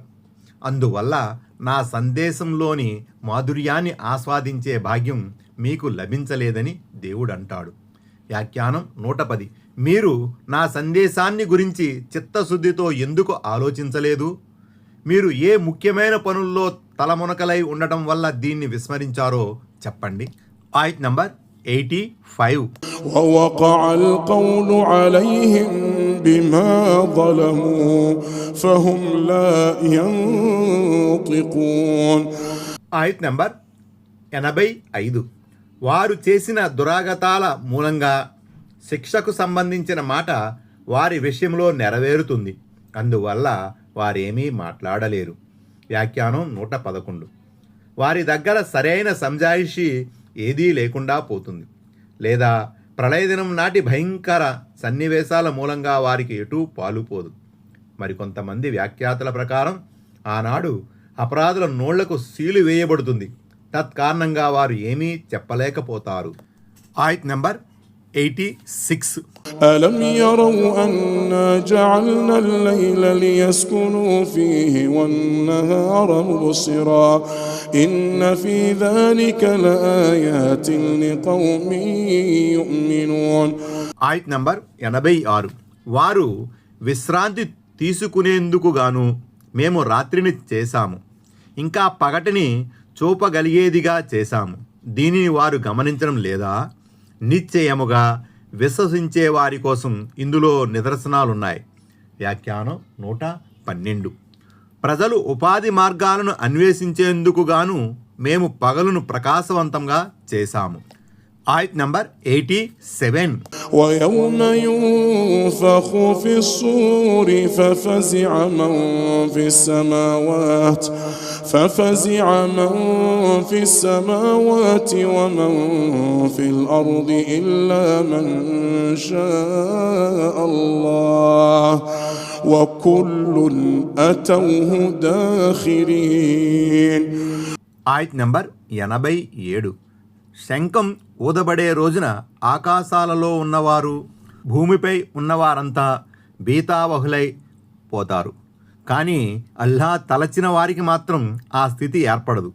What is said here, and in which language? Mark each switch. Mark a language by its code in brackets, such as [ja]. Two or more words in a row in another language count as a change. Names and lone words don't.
[te] అందువల్ల నా సందేశంలోని మాధుర్యాన్ని ఆస్వాదించే భాగ్యం మీకు లభించలేదని దేవుడు అంటాడు. వ్యాఖ్యానం 110. మీరు నా సందేశాన్ని గురించి చిత్తశుద్ధితో ఎందుకు ఆలోచించలేదు? మీరు ఏ ముఖ్యమైన పనుల్లో తలమునకలై ఉండటం వల్ల దీన్ని విస్మరించారో చెప్పండి. ఆయత్ నంబర్ 85. [ar] ووقع القول عليهم بما ظلموا فهم لا ينطقون. [te] ఆయత్ నంబర్ 85. వారు చేసిన దురాగతాల మూలంగా శిక్షకు సంబంధించిన మాట వారి విషయంలో నెరవేరుతుంది. అందువల్ల వారేమీ మాట్లాడలేరు. వ్యాఖ్యానం 111. వారి దగ్గర సరైన సంజాయిషి ఏదీ లేకుండా పోతుంది, లేదా ప్రళయదినం నాటి భయంకర సన్నివేశాల మూలంగా వారికి ఎటూ పాలుపోదు. మరికొంతమంది వ్యాఖ్యాతల ప్రకారం ఆనాడు అపరాధుల నోళ్లకు సీలు వేయబడుతుంది. తత్కారణంగా వారు ఏమీ చెప్పలేకపోతారు. ఆయత్ నంబర్ 86. [ar] ألم يروا أنا جعلنا الليل ليسكنوا فيه والنهار مبصرا إن في ذلك لآيات لقوم يؤمنون. [te] ఆయత్ నంబర్ 86. వారు విశ్రాంతి తీసుకునేందుకు గాను మేము రాత్రిని చేశాము, ఇంకా పగటిని చూపగలిగేదిగా చేశాము. దీనిని వారు గమనించడం లేదా? నిశ్చయముగా విశ్వసించే వారి కోసం ఇందులో నిదర్శనాలున్నాయి. వ్యాఖ్యానం 112. ప్రజలు ఉపాధి మార్గాలను అన్వేషించేందుకు గాను మేము పగలును ప్రకాశవంతంగా చేశాము. ఆయత్ నంబర్ 87. [ar] ويوم ينفخ في الصور ففزع من في السماوات ومن في الأرض إلا من شاء الله وكل أتوه داخرين. [te] ఆయత్ నంబర్ 87. శంఖం ఊదబడే రోజున ఆకాశాలలో ఉన్నవారు భూమిపై ఉన్నవారంతా భీతావహులై పోతారు. కానీ అల్లా తలచిన వారికి మాత్రం ఆ స్థితి ఏర్పడదు.